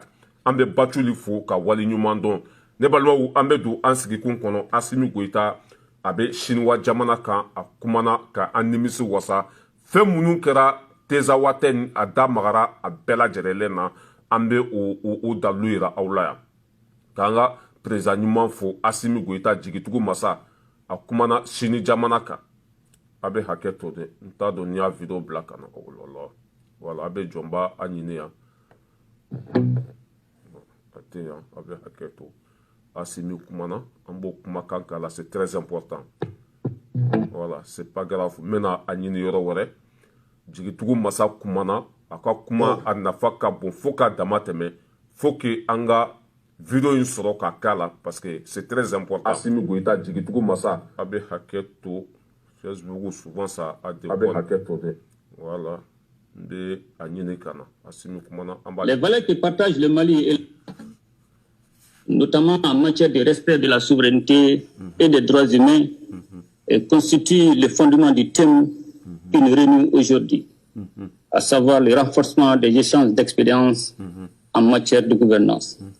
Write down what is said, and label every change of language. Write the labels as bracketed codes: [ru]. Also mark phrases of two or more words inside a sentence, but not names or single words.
[bm] an bɛ Baculi fo ka waleɲuman dɔn ne balimaw an bɛ don an sigikun kɔnɔ Asimi Goyita a bɛ Siniwa jamana kan a kumana ka an nimisi wasa fɛn minnu kɛra Tezawaten ni a da magara a bɛɛ lajɛlen na an bɛ o dalilu yira aw la yan k'an ka président ɲuman fo Asimi Goyita jigitugu masa a kumana Sini jamana kan a bɛ hakɛ to dɛ n t'a dɔn n'i y'a video bila ka na o la wala a bɛ jɔnba a ɲini yan a tɛ yan a bɛ hakɛ to Asimi kumana an b'o kumakan k'a la [fr] c'est très important voilà c'est pas grave [bm] n bɛna a ɲini yɔrɔ wɛrɛ jigitugu masa kumana a ka kuma a nafa ka bon fo ka dama tɛmɛ fo que an ka video in sɔrɔ ka k'a la [fr] parce que c'est très important [bm] Asimi Goyita jigitugu masa a bɛ hakɛ to Facebook [fr] souvent ça a des [bm] a bɛ hakɛ to dɛ voilà n bɛ a ɲini ka na Asimi kumana an b'a [fr] les valeurs que partage le Mali et notamment en matière de respect de la souveraineté et des droits humains constitue le fondement du thème qui nous réunit aujourd'hui, à savoir le renforcement des échanges d'expériences en matière de gouvernance.